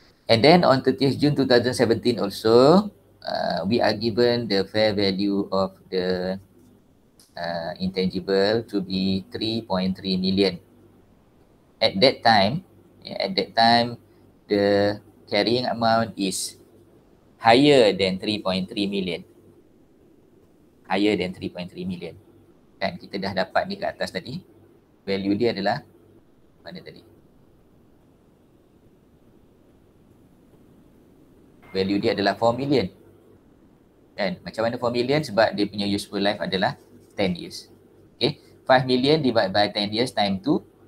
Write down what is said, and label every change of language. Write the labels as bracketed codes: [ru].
[en] And then on 30th June 2017 also, we are given the fair value of the intangible to be 3.3 million. At that time, the carrying amount is higher than 3.3 million. Higher than 3.3 million. [ms] Kan kita dah dapat ni kat atas tadi. Value dia adalah mana tadi? Value dia adalah 4 million. Kan? Macam mana 4 million? Sebab dia punya useful life adalah 10 years. [en] Okay. 5 million divided by 10 years time 2.